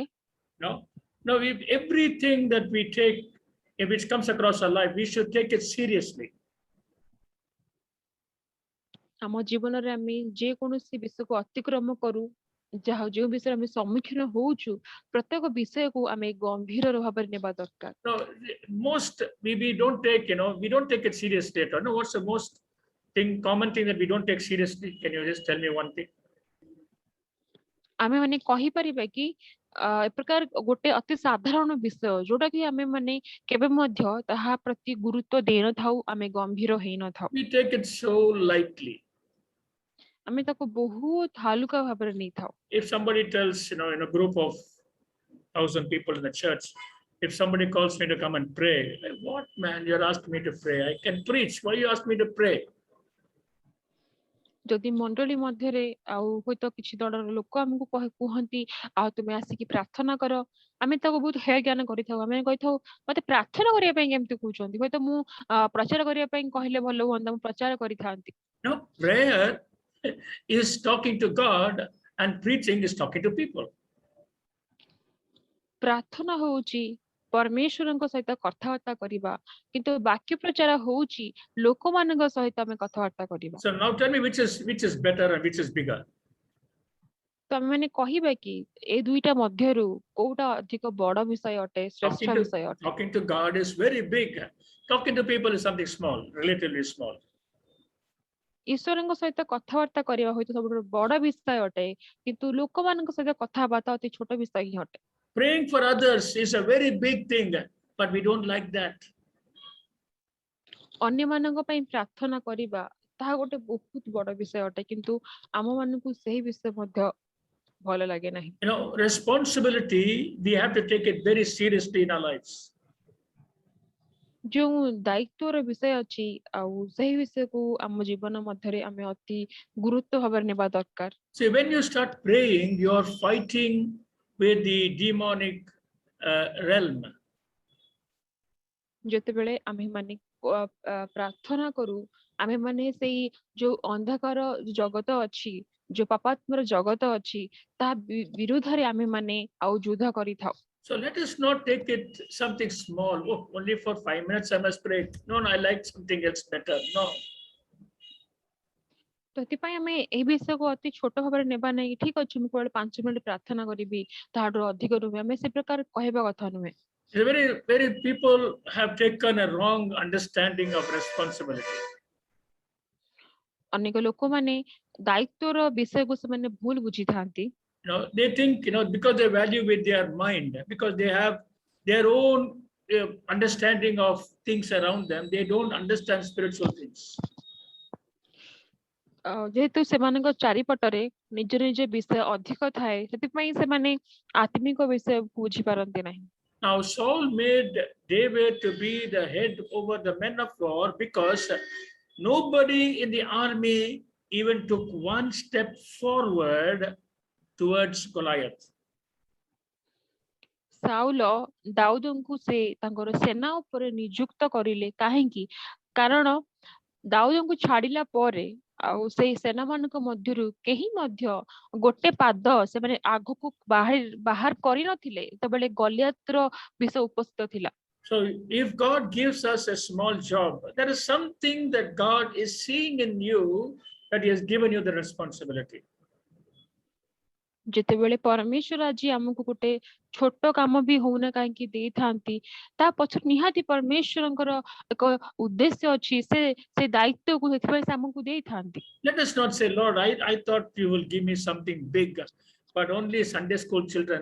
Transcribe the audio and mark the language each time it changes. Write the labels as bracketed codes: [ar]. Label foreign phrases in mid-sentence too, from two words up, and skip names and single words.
[en] Now, if everything that we take, if it comes across our life, we should take it seriously. [or] ଆମ ଜୀବନରେ ଆମେ ଯେକୌଣସି ବିଷୟକୁ ଅତିକ୍ରମ କରୁ, ଯାହା ଯୋଉ ବିଷୟରେ ଆମେ ସମ୍ମୁଖୀନ ହଉଛୁ ପ୍ରତ୍ୟେକ ବିଷୟକୁ ଆମେ ଗମ୍ଭୀର ଭାବରେ ନେବା ଦରକାର। [en] No, most we don't take, we don't take it seriously at all. No, what's the most common thing that we don't take seriously? Can you just tell me one thing? [or] ଆମେ ମାନେ କହିପାରିବା କି ଏ ପ୍ରକାର ଗୋଟେ ଅତି ସାଧାରଣ ବିଷୟ ଯୋଉଟା କି ଆମେ ମାନେ କେବେ ମଧ୍ୟ ତାହା ପ୍ରତି ଗୁରୁତ୍ୱ ଦେଇନଥାଉ, ଆମେ ଗମ୍ଭୀର ହେଇନଥାଉ। [en] We take it so lightly. [or] ଆମେ ତାକୁ ବହୁତ ହାଲୁକା ଭାବରେ ନେଇଥାଉ। [en] If somebody tells, in a group of 1,000 people in the church, if somebody calls me to come and pray, like, what man, you're asking me to pray? I can preach. Why you ask me to pray? [or] ଯଦି ମଣ୍ଡଳୀ ମଧ୍ୟରେ ଆଉ ହୁଏତ କିଛି ଦଳର ଲୋକ ଆମକୁ କୁହନ୍ତି ଆଉ ତୁମେ ଆସିକି ପ୍ରାର୍ଥନା କର, ଆମେ ତାକୁ ବହୁତ ହେୟ ଜ୍ଞାନ କରିଥାଉ। ଆମେ କହିଥାଉ ମତେ ପ୍ରାର୍ଥନା କରିବା ପାଇଁ କେମିତି କହୁଛନ୍ତି, ହୁଏତ ମୁଁ ପ୍ରଚାର କରିବା ପାଇଁ କହିଲେ ଭଲ ହୁଅନ୍ତା, ମୁଁ ପ୍ରଚାର କରିଥାନ୍ତି। [en] No, prayer is talking to God and preaching is talking to people. [or] ପ୍ରାର୍ଥନା ହଉଛି ପରମେଶ୍ୱରଙ୍କ ସହିତ କଥାବାର୍ତ୍ତା କରିବା, କିନ୍ତୁ ବାକ୍ୟ ପ୍ରଚାର ହଉଛି ଲୋକମାନଙ୍କ ସହିତ ଆମେ କଥାବାର୍ତ୍ତା କରିବା। [en] So now tell me which is better and which is bigger? [or] ତ ଆମେ ମାନେ କହିବା କି ଏ ଦୁଇଟା ମଧ୍ୟରୁ କୋଉଟା ଅଧିକ ବଡ ବିଷୟ ଅଟେ, ଶ୍ରେଷ୍ଠ ବିଷୟ ଅଟେ? [en] Talking to God is very big. Talking to people is something small, relatively small. [or] ଈଶ୍ୱରଙ୍କ ସହିତ କଥାବାର୍ତ୍ତା କରିବା ହয়তো ସବୁଠାରୁ ବଡ ବିଷୟ ଅଟେ, କିନ୍ତୁ ଲୋକମାନଙ୍କ ସହିତ କଥାବାର୍ତ୍ତା ଅତି ଛୋଟ ବିଷୟ ହିଁ ଅଟେ। [en] Praying for others is a very big thing, but we don't like that. [or] ଅନ୍ୟମାନଙ୍କ ପାଇଁ ପ୍ରାର୍ଥନା କରିବା ତାହା ଗୋଟେ ବହୁତ ବଡ ବିଷୟ ଅଟେ, କିନ୍ତୁ ଆମ ମାନଙ୍କୁ ସେହି ବିଷୟ ମଧ୍ୟ ଭଲ ଲାଗେ ନାହିଁ। [en] Responsibility, we have to take it very seriously in our lives. [or] ଯେଉଁ ଦାୟିତ୍ୱର ବିଷୟ ଅଛି ଆଉ ସେହି ବିଷୟକୁ ଆମ ଜୀବନ ମଧ୍ୟରେ ଆମେ ଅତି ଗୁରୁତ୍ୱ ଭାବରେ ନେବା ଦରକାର। [en] So when you start praying, you are fighting with the demonic realm. [or] ଯେତେବେଳେ ଆମେ ମାନେ ପ୍ରାର୍ଥନା କରୁ, ଆମେ ମାନେ ସେଇ ଯୋଉ ଅନ୍ଧକାର ଜଗତ ଅଛି, ଯୋଉ ପାପାତ୍ମର ଜଗତ ଅଛି, ତା ବିରୁଦ୍ଧରେ ଆମେ ମାନେ ଆଉ ଯୁଦ୍ଧ କରିଥାଉ। [en] So let us not take it something small. Oh, only for 5 minutes I must pray. No, I like something else better. No. [or] ସେଥିପାଇଁ ଆମେ ଏହି ବିଷୟକୁ ଅତି ଛୋଟ ଭାବରେ ନେବା ନାହିଁ। ଠିକ ଅଛି, ମୁଁ କେବଳ 5 ମିନିଟ ପ୍ରାର୍ଥନା କରିବି, ତାହାଠୁ ଅଧିକ ନୁହେଁ, ଆମେ ସେ ପ୍ରକାର କହିବା କଥା ନୁହେଁ। [en] Very people have taken a wrong understanding of responsibility. [or] ଅନେକ ଲୋକମାନେ ଦାୟିତ୍ୱର ବିଷୟକୁ ସେମାନେ ଭୁଲ ବୁଝିଥାନ୍ତି। [en] They think, because they value with their mind, because they have their own understanding of things around them, they don't understand spiritual things. [or] ଯେହେତୁ ସେମାନଙ୍କ ଚାରିପଟରେ ନିଜ ନିଜ ବିଷୟ ଅଧିକ ଥାଏ, ସେଥିପାଇଁ ସେମାନେ ଆତ୍ମିକ ବିଷୟ ବୁଝିପାରନ୍ତି ନାହିଁ। [en] Now Saul made David to be the head over the men of war because nobody in the army even took one step forward towards Goliath. [or] ସାଉଲ ଦାଉଦଙ୍କୁ ସେ ତାଙ୍କର ସେନା ଉପରେ ନିଯୁକ୍ତ କରିଲେ, କାହିଁକି? କାରଣ ଦାଉଦଙ୍କୁ ଛାଡିଲା ପରେ ଆଉ ସେଇ ସେନା ମାନଙ୍କ ମଧ୍ୟରୁ କେହି ମଧ୍ୟ ଗୋଟେ ପାଦ ସେମାନେ ଆଗକୁ ବାହାର କରିନଥିଲେ ଯେତେବେଳେ ଗଲିଆତର ବିଷୟ ଉପସ୍ଥିତ ଥିଲା। [en] So if God gives us a small job, there is something that God is seeing in you, that he has given you the responsibility. [or] ଯେତେବେଳେ ପରମେଶ୍ୱର ଆଜି ଆମକୁ ଗୋଟେ ଛୋଟ କାମ ବି ହଉନା କାହିଁକି ଦେଇଥାନ୍ତି, ତା ପଛରେ ନିହାତି ପରମେଶ୍ୱରଙ୍କର ଏକ ଉଦ୍ଦେଶ୍ୟ ଅଛି। ସେ ଦାୟିତ୍ୱକୁ ସେଥିପାଇଁ ସେ ଆମକୁ ଦେଇଥାନ୍ତି। [en] Let us not say, Lord, I thought you will give me something big, but only Sunday school children.